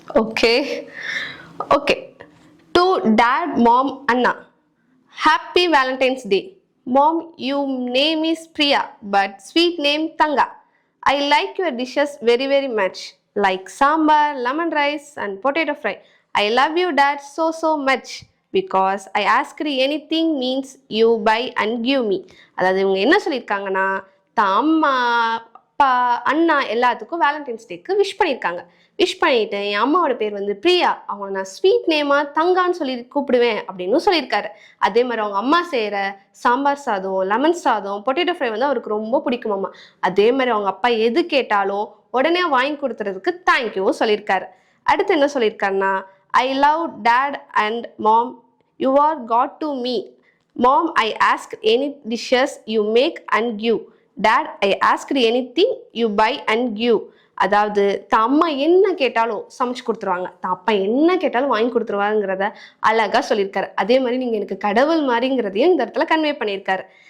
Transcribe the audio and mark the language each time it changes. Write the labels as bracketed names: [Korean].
[English] Okay okay. To dad, mom, அண்ணா, happy Valentine's day. Mom, you name is Priya but sweet name தங்கா. I like your dishes very very much, like sambar, lemon rice and potato fry. I love you dad so much because I asked anything means you buy and give me. [Tamil] அதாவது இவங்க என்ன சொல்லியிருக்காங்கன்னா, தான் அம்மா அப்பா அண்ணா எல்லாத்துக்கும் Valentine's டேக்கு wish பண்ணியிருக்காங்க. Wish பண்ணிட்டு என் அம்மாவோட பேர் வந்து பிரியா, அவங்க நான் ஸ்வீட் நேமா தங்கான்னு சொல்லி கூப்பிடுவேன் அப்படின்னு சொல்லியிருக்காரு. அதே மாதிரி அவங்க அம்மா செய்கிற சாம்பார் சாதம், லெமன் சாதம், பொட்டேட்டோ ஃப்ரை வந்து அவருக்கு ரொம்ப பிடிக்குமாம்மா. அதே மாதிரி அவங்க அப்பா எது கேட்டாலும் உடனே வாங்கி கொடுத்துறதுக்கு தேங்க்யூவும் சொல்லியிருக்காரு. அடுத்து என்ன சொல்லியிருக்காருன்னா, [English] I love dad and mom, you are God to me. Mom, I ask any dishes you make and give. Dad, I asked anything you buy and give. [Tamil] அதாவது தான் அம்மா என்ன கேட்டாலும் சமைச்சு கொடுத்துருவாங்க, தான் அப்பா என்ன கேட்டாலும் வாங்கி கொடுத்துருவாங்கிறத அழகா சொல்லியிருக்காரு. அதே மாதிரி நீங்க எனக்கு கடவுள் மாதிரிங்கிறதையும் இந்த இடத்துல கன்வே பண்ணியிருக்காரு.